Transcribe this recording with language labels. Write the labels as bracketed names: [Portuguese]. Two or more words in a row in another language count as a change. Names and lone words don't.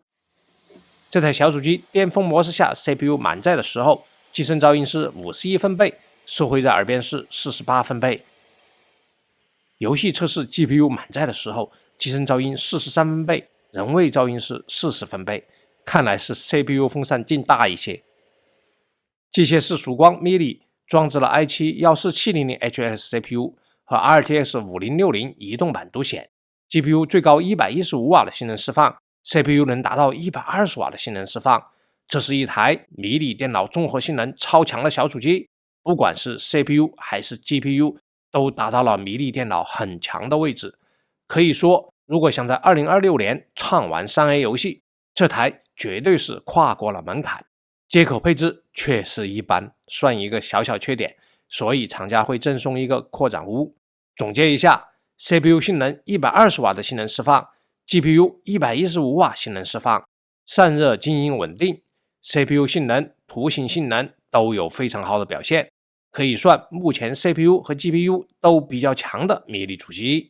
[Chinese] 這台小主機巔峰模式下 CPU 滿載的時候，機身噪音是51分貝，收回在耳邊是48分貝。遊戲測試 GPU 滿載的時候，機身噪音43分貝，人為噪音是40分貝，看來是 CPU 風扇勁大一些。機械師曙光 mini 裝置了 i7-14700HX CPU 和 RTX 5060移動版獨顯 ，GPU 最高115瓦的性能釋放 ，CPU 能達到120瓦的性能釋放。這是一台迷你電腦綜合性能超強的小主機，不管是 CPU 還是 GPU。都達到了迷你電腦很強的位置。可以說，如果想在2026年暢玩 3A 遊戲，這台絕對是跨過了門檻。接口配置確實一般，算一個小小缺點，所以廠家會贈送一個擴展坞。總結一下， CPU 性能120瓦的性能釋放， GPU 115瓦性能釋放，散熱靜音穩定， CPU 性能、圖形性能都有非常好的表現，可以算目前 CPU 和 GPU 都比較強的迷你主機。